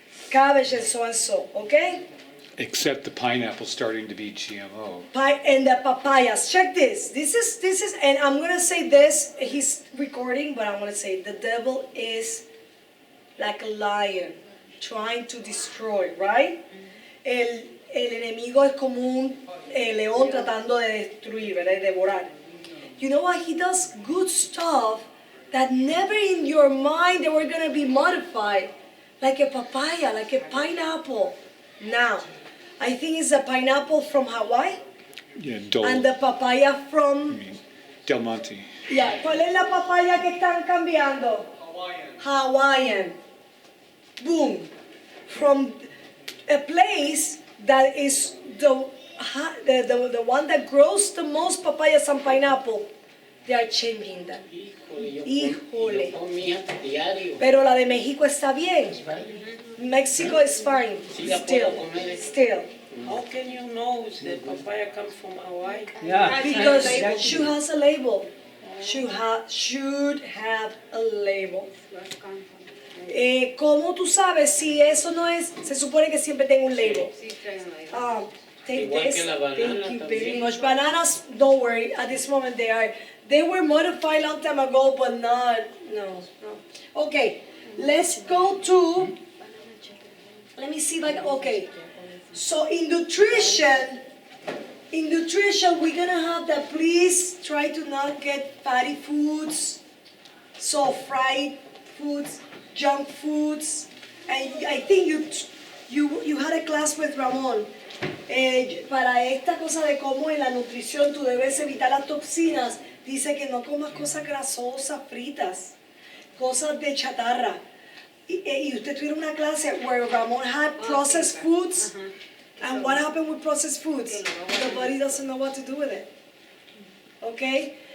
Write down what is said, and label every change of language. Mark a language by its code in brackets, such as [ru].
[en] cabbage and so, okay? Except the pineapple starting to be GMO. And the papayas. Check this. This is, and I'm gonna say this. He's recording, but I'm gonna say the devil is like a lion trying to destroy, right? [es] El enemigo es como un león tratando de destruir, ¿verdad? De devorar. [en] You know what? He does good stuff that never in your mind they were gonna be modified, like a papaya, like a pineapple. Now, I think it's a pineapple from Hawaii Yeah, Dole. and the papaya from. Del Monte. [es] Yeah, ¿cuál es la papaya que están cambiando? [en] Hawaiian. Boom. From a place that is the one that grows the most papayas and pineapple, they are changing that. [es] Híjole. Yo comía diario. Pero la de México está bien. [en] Mexico is fine. [es] Sí la puedo comer. [en] Still. How can you know the papaya comes from Hawaii? Yeah. Because Exactly. should has a label. Should have a label. [es] ¿Cómo tú sabes si eso no es? Se supone que siempre tenga un label. [en] Take [es] Igual [en] this. [es] que la banana [en] Thank you very [es] también. [en] much. Bananas, don't worry. At this moment they were modified long time ago, but not. No. Okay, let's go to. Let me see. Okay. So in nutrition, we're gonna have that. Please try to not get fatty foods, so fried foods, junk foods, and I think you had a class with Ramon. [es] Para esta cosa de cómo en la nutrición tú debes evitar las toxinas, dice que no comas cosas grasosas, fritas, cosas de chatarra. Y usted tuviera una clase [en] where Ramon had processed foods. And what happened with processed foods? The body doesn't know what to do with it. Okay?